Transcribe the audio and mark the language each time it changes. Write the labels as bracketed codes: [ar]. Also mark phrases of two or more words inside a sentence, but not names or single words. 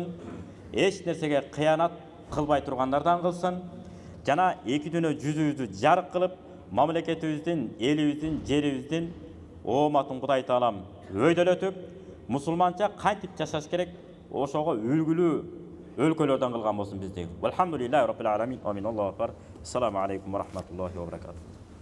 [ky] Эч нерсеге кыянат кылбай тургандардан кылсын. Жана эки дүйнө жүзүбүздү жарык кылып, мамлекетибиздин, элибиздин, жерибиздин ооматын Кудай Таалам өйдөлөтүп, мусулманча кантип жашаш керек, ошого үлгүлүү өлкөлөрдөн кылган болсун бизди. [ar] الحمد لله رب العالمين. آمين الله أكبر. السلام عليكم ورحمة الله وبركاته.